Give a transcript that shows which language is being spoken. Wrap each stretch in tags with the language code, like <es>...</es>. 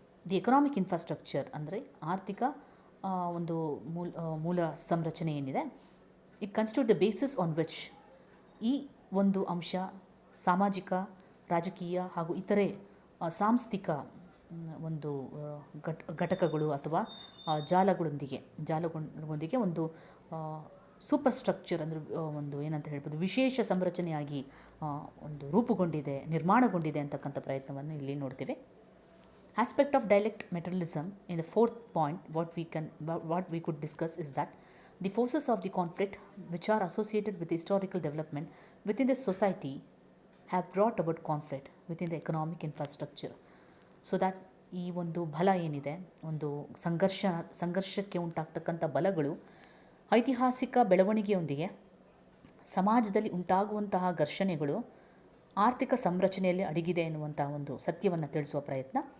<kn>The economic infrastructure ಅಂದರೆ ಆರ್ಥಿಕ ಒಂದು ಮೂಲ ಸಂರಚನೆ ಏನಿದೆ,</kn> <en>it constitute the basis on which,</en> <kn>ಈ ಒಂದು ಅಂಶ ಸಾಮಾಜಿಕ, ರಾಜಕೀಯ ಹಾಗೂ ಇತರೆ ಸಾಂಸ್ಥಿಕ ಒಂದು ಘಟಕಗಳು ಅಥವಾ ಜಾಲಗಳೊಂದಿಗೆ ಒಂದು ಸೂಪರ್ ಸ್ಟ್ರಕ್ಚರ್ ಅಂದರೆ ಒಂದು ಏನಂತ ಹೇಳ್ಬೋದು, ವಿಶೇಷ ಸಂರಚನೆಯಾಗಿ ಒಂದು ರೂಪುಗೊಂಡಿದೆ, ನಿರ್ಮಾಣಗೊಂಡಿದೆ ಅಂತಕ್ಕಂಥ ಪ್ರಯತ್ನವನ್ನು ಇಲ್ಲಿ ನೋಡ್ತೀವಿ.</kn> <en>Aspect of dialect materialism in the fourth point, what we could discuss is that the forces of the conflict which are associated with historical development within the society have brought about conflict within the economic infrastructure. So that</en> <kn>ಈ ಒಂದು ಬಲ ಏನಿದೆ, ಒಂದು ಸಂಘರ್ಷಕ್ಕೆ ಉಂಟಾಗ್ತಕ್ಕಂಥ ಬಲಗಳು ಐತಿಹಾಸಿಕ ಬೆಳವಣಿಗೆಯೊಂದಿಗೆ ಸಮಾಜದಲ್ಲಿ ಉಂಟಾಗುವಂತಹ ಘರ್ಷಣೆಗಳು ಆರ್ಥಿಕ ಸಂರಚನೆಯಲ್ಲಿ ಅಡಗಿದೆ ಎನ್ನುವಂತಹ ಒಂದು ಸತ್ಯವನ್ನು ತಿಳಿಸುವ ಪ್ರಯತ್ನ.</kn>